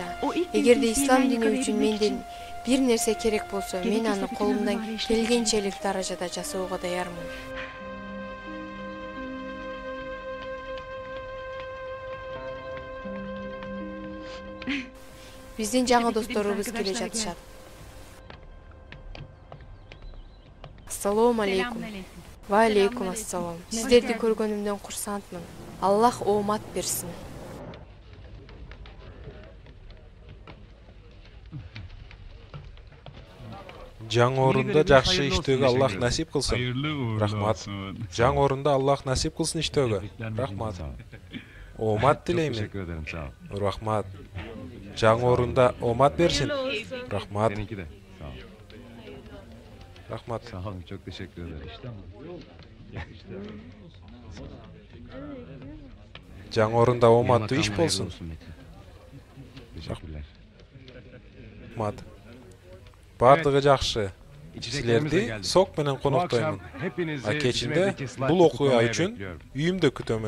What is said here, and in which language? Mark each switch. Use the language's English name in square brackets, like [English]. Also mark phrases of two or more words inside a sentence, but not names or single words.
[Kyrgyz] Эгерде ислам дини үчүн менден бир нерсе керек болсо, мен аны колумдан келгенчелик даражада жасоого даярмын. Биздин жаңы досторубуз келе жатышат. Ассалому алейкум. Ва алейкум ассалам. Сиздерди көргөнүмдөн курсантмын. Аллах оомат берсин. Жаңы орунда жакшы иштөөгө Аллах насип кылсын. Рахмат. Жаңы орунда Аллах насип кылсын иштөөгө. Рахмат. Оомат тилеймин. [Turkish] Teşekkür ederim, sağ ol. [Kyrgyz] Рахмат. Жаңы орунда оомат берсин. Рахмат. [Turkish] Seninki de. Sağ ol. [Kyrgyz] Рахмат. [Turkish] Sağ olun, çok teşekkür ederim. [Kyrgyz] Жаңы орунда ооматтуу иш болсун. [Turkish] Teşekkürler. [Kyrgyz] Рахмат. Бардыгы жакшы. Силерди сок менен коноктоймун. А кечинде бул окуя үчүн үйүмдө күтөмүн.